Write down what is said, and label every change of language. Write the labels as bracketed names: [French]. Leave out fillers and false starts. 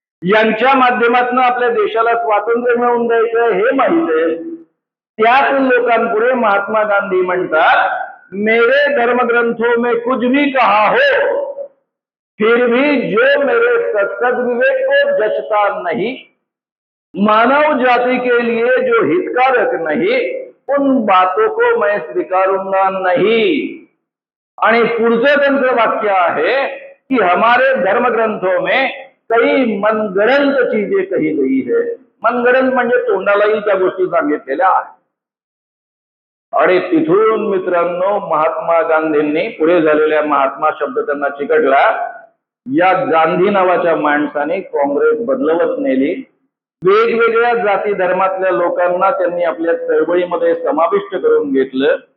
[Marathi] यांच्या माध्यमातून आपल्या देशाला स्वातंत्र्य मिळवून द्यायचं आहे हे माहित आहे, त्याच लोकांपुढे महात्मा गांधी म्हणतात, [Hindi] मेरे धर्मग्रंथों में कुछ भी कहा हो, फिर भी जो मेरे सद्विवेक को जचता नहीं, मानव जाति के लिए जो हितकारक नहीं, उन बातों को मैं स्वीकारूंगा नहीं। [Marathi] आणि पुढचं त्यांचं वाक्य आहे की [Hindi] हमारे धर्म ग्रंथों में कई मनगढंत चीजें कही गई है. [Marathi] मनगढंत म्हणजे तोंडाला येईल त्या गोष्टी सांगितलेल्या आहेत. आणि तिथून मित्रांनो महात्मा गांधींनी पुढे झालेल्या महात्मा शब्द त्यांना चिकटला. या गांधी नावाच्या माणसाने काँग्रेस बदलवत नेली. वेगवेगळ्या जाती धर्मातल्या लोकांना त्यांनी आपल्या चळवळीमध्ये समाविष्ट करून घेतलं.